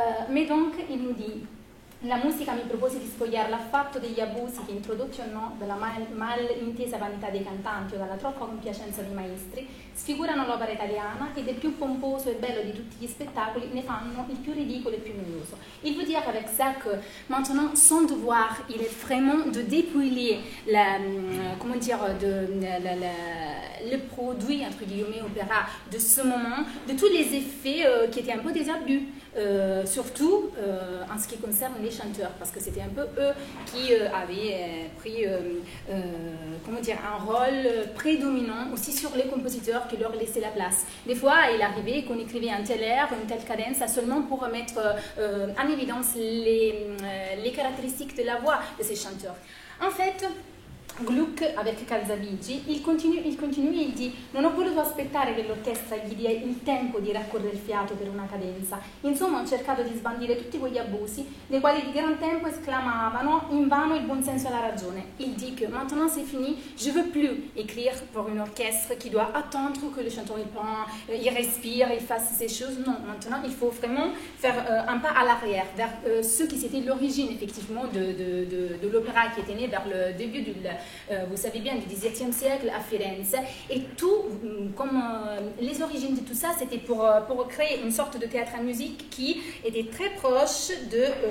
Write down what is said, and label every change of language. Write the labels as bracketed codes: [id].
[fr] Mais donc il nous dit: [it] la musica mi propose di spogliarla affatto degli abusi che, introdotti o no dalla mal intesa vanità dei cantanti o dalla troppa compiacenza dei maestri, sfigurano l'opera italiana et del plus pomposo et bello di tutti gli spettacoli ne fanno il più ridicolo e più noioso. [fr] Il veut dire avec ça que maintenant son devoir il est vraiment de dépouiller le produit entre guillemets opéra de ce moment, de tous les effets qui étaient un peu des abus. Surtout en ce qui concerne les chanteurs, parce que c'était un peu eux qui avaient pris un rôle prédominant aussi sur les compositeurs qui leur laissaient la place. Des fois, il arrivait qu'on écrivait un tel air, une telle cadence seulement pour mettre en évidence les caractéristiques de la voix de ces chanteurs. En fait, Gluck, avec Calzabigi, il continue e il dit: [it] non ho voluto aspettare che l'orchestra gli dia il tempo di raccorrere il fiato per una cadenza. Insomma, ho cercato di sbandire tutti quegli abusi dei quali di gran tempo esclamavano invano il buon senso e la ragione. [fr] Il dit que maintenant c'est fini, je veux plus écrire pour une orchestre qui doit attendre que le chanteur il respire, il fasse ces choses. Non, maintenant il faut vraiment faire un pas à l'arrière vers ce qui c'était l'origine effectivement de l'opéra qui était né vers le début vous savez bien, du XVIIe siècle à Firenze, et tout, comme les origines de tout ça, c'était pour créer une sorte de théâtre à musique qui était très proche de